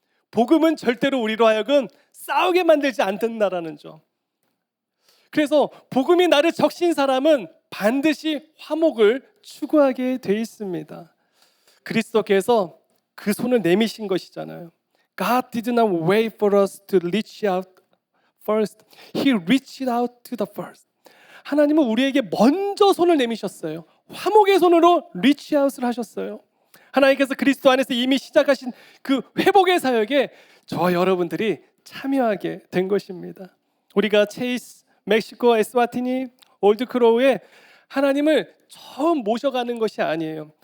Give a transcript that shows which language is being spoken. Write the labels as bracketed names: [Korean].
[Korean] 복음은 절대로 우리로 하여금 싸우게 만들지 않는다라는 점. 그래서 복음이 나를 적신 사람은 반드시 화목을 추구하게 돼 있습니다. 그리스도께서 그 손을 내미신 것이잖아요. [English] God did not wait for us to reach out first. He reached out to the first. [Korean] 하나님은 우리에게 먼저 손을 내미셨어요. 화목의 손으로 [English] reach out [Korean] 을 하셨어요. 하나님께서 그리스도 안에서 이미 시작하신 그 회복의 사역에 저와 여러분들이 참여하게 된 것입니다. 우리가 체이스, 멕시코, 에스와티니, 올드크로우에 하나님을 처음 모셔가는 것이 아니에요.